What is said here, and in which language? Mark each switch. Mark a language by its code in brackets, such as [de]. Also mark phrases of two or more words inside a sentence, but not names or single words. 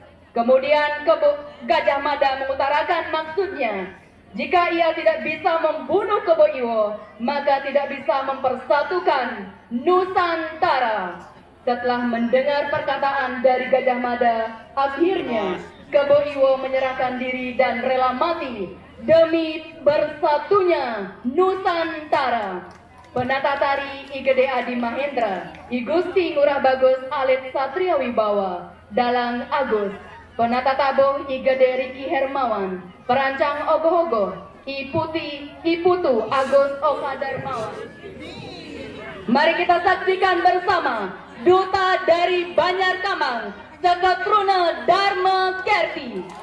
[id] Kemudian Gajah Mada mengutarakan maksudnya, jika ia tidak bisa membunuh Keboiwo, maka tidak bisa mempersatukan Nusantara. Setelah mendengar perkataan dari Gajah Mada, akhirnya Keboiwo menyerahkan diri dan rela mati demi bersatunya Nusantara. Penata tari I Gede Adi Mahendra, I Gusti Ngurah Bagus Alit Satria Wibawa, Dalang Agus. Penata tabuh I Gede Riki Hermawan, perancang ogoh-ogoh I Putu Agus Oka Darmawan. Mari kita saksikan bersama Duta dari Banjar Kamang, Sekatruna Dharma Kerti.